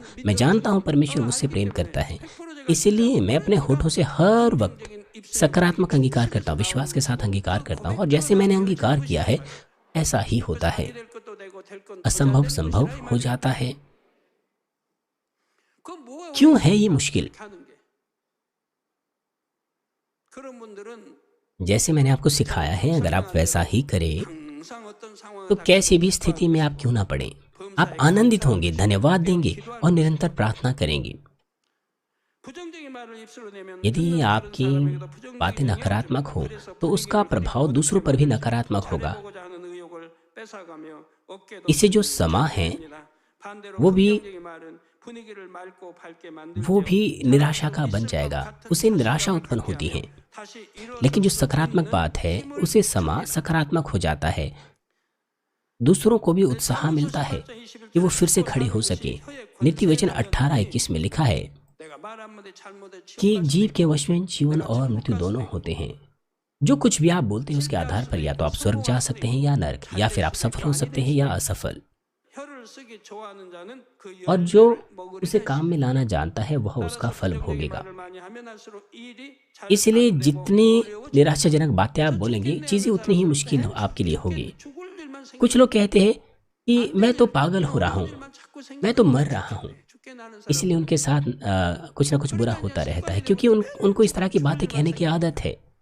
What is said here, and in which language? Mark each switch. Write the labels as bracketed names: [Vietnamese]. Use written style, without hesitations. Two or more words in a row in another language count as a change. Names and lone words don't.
[Hindi] मैं जानता हूँ परमेश्वर मुझसे प्रेम करता है, इसलिए मैं अपने होठों से हर वक्त सकारात्मक अंगीकार करता हूँ, विश्वास के साथ अंगीकार करता हूँ, और जैसे मैंने अंगीकार किया है ऐसा ही होता है। असंभव संभव हो जाता है। क्यों है ये मुश्किल? [Korean] 그런 분들은 [Hindi] जैसे मैंने आपको सिखाया है, अगर आप वैसा ही करें [Korean] 항상 어떤 상황을 [Hindi] तो कैसी भी स्थिति में आप क्यों ना पड़े, आप आनंदित होंगे, धन्यवाद देंगे और निरंतर प्रार्थना करेंगे। [Korean] 부정적인 말을 입술로 내면 [Hindi] यदि [Korean] 듣는 다른 [Hindi] आपकी [Korean] 사람에게도 [Hindi] बातें [Korean] 부정적인 영향을 [Hindi] नकारात्मक [Korean] 줍니다. [Hindi] हो [Korean] 그래서 [Hindi] तो उसका [Korean] 분위기를 [Hindi] प्रभाव [Korean] 깨고 [Hindi] दूसरों पर भी [Korean] 어떻게 [Hindi] नकारात्मक होगा। [Korean] 잘해보고자 하는 의욕을 뺏어가며 어깨도 [Hindi] इससे जो समा है [Korean] 됩니다. 반대로 [Hindi] वो भी [Korean] 긍정적인 말은 분위기를 맑고 밝게 [Hindi] वो [Korean] 만들며 [Hindi] भी निराशा का [Korean] 잘하고 [Hindi] बन [Korean] 있을 것 [Hindi] जाएगा, [Korean] 같은 [Hindi] उसे [Korean] 자신감을 [Hindi] निराशा उत्पन्न [Korean] 갖게 [Hindi] होती है। [Korean] 하며 다시 일어설 [Hindi] लेकिन जो [Korean] 수 [Hindi] सकारात्मक [Korean] 있는 [Hindi] बात है [Korean] 힘을 [Hindi] उसे समा [Korean] 줍니다. [Hindi] सकारात्मक हो जाता है, दूसरों को भी उत्साह मिलता है कि वो फिर से खड़े हो सके। नीति वचन 18:21 में लिखा है [Korean] 내가 말 한마디 잘못에 [Hindi] कि [Korean] 치욕할 [Hindi] जीव [Korean] 수도 [Hindi] के [Korean] 있고 [Hindi] वश में जीवन और मृत्यु दोनों होते हैं। जो कुछ भी आप बोलते हैं उसके आधार पर या तो आप स्वर्ग जा सकते हैं या नरक, या फिर आप सफल हो सकते हैं या असफल। [Korean] 혀를 쓰기 좋아하는 자는 그 [Hindi] और जो [Korean] 열매를 먹으리라 [Hindi] उसे काम में लाना जानता है वह उसका [Korean] 따라서 [Hindi] फल [Korean] 부정적인 [Hindi] भोगेगा। [Korean] 말을 많이 하면 할수록 일이 잘 [Hindi] इसलिए [Korean] 안 되고 [Hindi] जितनी [Korean] 어려워지고 [Hindi] निराशाजनक बातें आप बोलेंगे चीज़ें उतनी ही मुश्किल आपके लिए होगी। कुछ लोग कहते हैं कि मैं तो पागल हो रहा हूँ, मैं तो मर रहा हूँ, इसलिए उनके साथ कुछ ना कुछ बुरा होता रहता है, क्योंकि उनको इस तरह की बातें कहने की आदत है।